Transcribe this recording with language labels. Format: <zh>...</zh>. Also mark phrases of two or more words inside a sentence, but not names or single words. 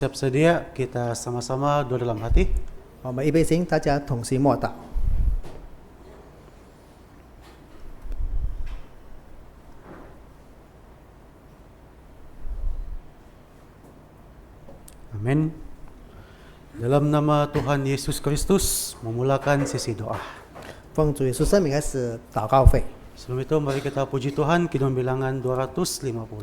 <ms>Siap sedia, kita sama-sama doa dalam hati.</ms> <zh>我们预备心，大家同心默祷。</zh> <ms>Amin. Dalam nama Tuhan Yesus Kristus, memulakan sesi doa.</ms> <zh>奉主耶稣圣名开始祷告会。</zh> <ms>Sebelum itu mari kita puji Tuhan, Kidung Bilangan 250.</ms>